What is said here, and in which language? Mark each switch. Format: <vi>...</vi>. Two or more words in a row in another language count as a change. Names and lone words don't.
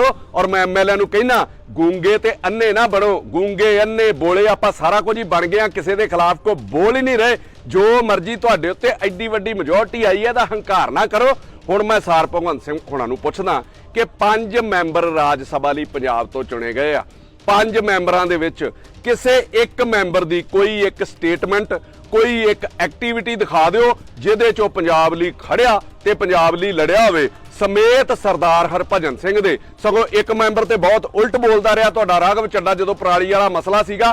<pa>ਔਰ ਮੈਂ ਐਮਐਲਏ ਨੂੰ ਕਹਿਣਾ, ਗੂੰਗੇ ਤੇ ਅੰਨ੍ਹੇ ਨਾ ਬਣੋ, ਗੂੰਗੇ ਅੰਨ੍ਹੇ ਬੋਲੇ ਆਪਾਂ ਸਾਰਾ ਕੁਝ ਹੀ ਬਣ ਗਏ ਆ, ਕਿਸੀ ਦੇ ਖ਼ਿਲਾਫ਼ ਕੋਈ ਬੋਲ ਹੀ ਨਹੀਂ ਰਹੇ। ਜੋ ਮਰਜ਼ੀ ਤੁਹਾਡੇ ਉੱਤੇ ਏਡੀ ਵੱਡੀ ਮੈਜੋਰਿਟੀ ਆਈ ਹੈ ਤਾਂ ਹੰਕਾਰ ਨਾ ਕਰੋ। ਹੁਣ ਮੈਂ ਸਾਰ ਭਗਵੰਤ ਸਿੰਘ ਹੋਣਾਂ ਨੂੰ ਪੁੱਛਦਾ ਕਿ 5 ਮੈਂਬਰ ਰਾਜ ਸਭਾ ਲਈ ਪੰਜਾਬ ਤੋਂ ਚੁਣੇ ਗਏ ਆ। 5 ਮੈਂਬਰਾਂ ਦੇ ਵਿੱਚ ਕਿਸੇ ਇੱਕ ਮੈਂਬਰ ਦੀ ਕੋਈ ਇੱਕ ਸਟੇਟਮੈਂਟ, ਕੋਈ ਇੱਕ ਐਕਟੀਵਿਟੀ ਦਿਖਾ ਦਿਓ ਜਿਹਦੇ ਚੋਂ ਪੰਜਾਬ ਲਈ ਖੜਿਆ ਤੇ ਪੰਜਾਬ ਲਈ ਲੜਿਆ ਹੋਵੇ, ਸਮੇਤ ਸਰਦਾਰ ਹਰਭਜਨ ਸਿੰਘ ਦੇ। ਸਗੋਂ ਇੱਕ ਮੈਂਬਰ ਤੇ ਬਹੁਤ ਉਲਟ ਬੋਲਦਾ ਰਿਹਾ ਤੁਹਾਡਾ ਰਾਘਵ ਚੱਡਾ, ਜਦੋਂ ਪਰਾਲੀ ਵਾਲਾ ਮਸਲਾ ਸੀਗਾ।</pa>